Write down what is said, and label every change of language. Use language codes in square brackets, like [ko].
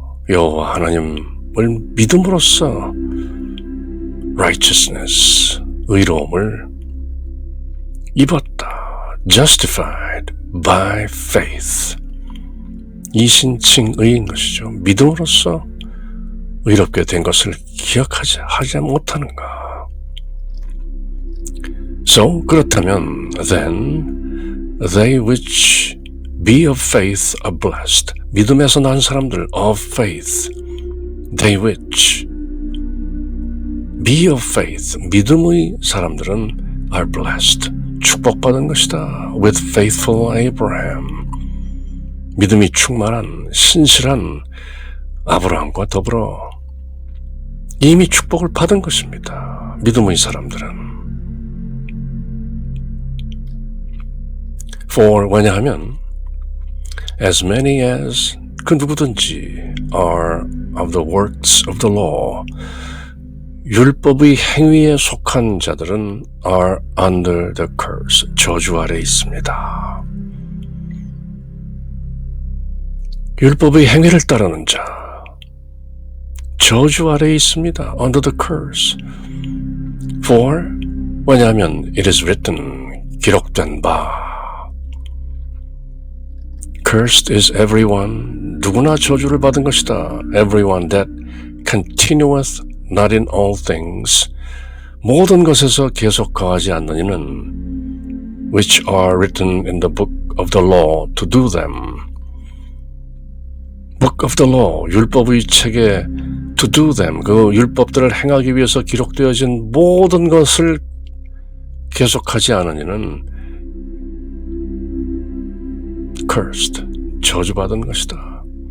[ko] 여호와 하나님을 믿음으로써 [en] righteousness, [ko] 의로움을 입었다. [en] justified by faith. [ko] 이신칭의인 것이죠. 믿음으로써 의롭게 된 것을 하지 못하는가. [en] So, [ko] 그렇다면 [en] then they which be of faith are blessed. [ko] 믿음에서 난 사람들 [en] of faith. They which be of faith. [ko] 믿음의 사람들은 [en] are blessed. [ko] 축복받은 것이다. [en] With faithful Abraham. [ko] 믿음이 충만한 신실한 아브라함과 더불어 이미 축복을 받은 것입니다. 믿음의 사람들은. [en] For [ko] 왜냐하면 [en] as many as [ko] 그 누구든지 [en] are of the works of the law [ko] 율법의 행위에 속한 자들은 [en] are under the curse [ko] 저주 아래 있습니다. 율법의 행위를 따르는 자 저주 아래 있습니다. [en] under the curse. For [ko] 왜냐하면 [en] it is written [ko] 기록된 바 [en] Cursed is everyone [ko] 누구나 저주를 받은 것이다. [en] Everyone that continueth not in all things [ko] 모든 것에서 계속 거하지 않는 이는 [en] which are written in the book of the law to do them. Book of the law [ko] 율법의 책에 [en] to do them [ko] 그 율법들을 행하기 위해서 기록되어진 모든 것을 계속하지 않은 이는 [en] cursed, [ko] 저주받은 것이다.